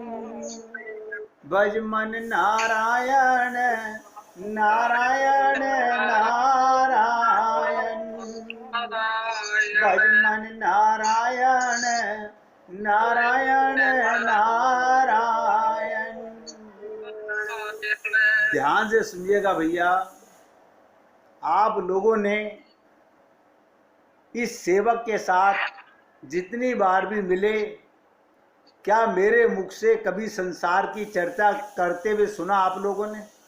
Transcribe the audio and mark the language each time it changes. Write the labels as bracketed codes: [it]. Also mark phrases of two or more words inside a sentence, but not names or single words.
[hi] भज मन नारायण नारायण नारायण। भज मन नारायण नारायण नारायण। ध्यान से सुनिएगा भैया, आप लोगों ने इस सेवक के साथ जितनी बार भी मिले, क्या मेरे मुख से कभी संसार की चर्चा करते हुए सुना आप लोगों ने?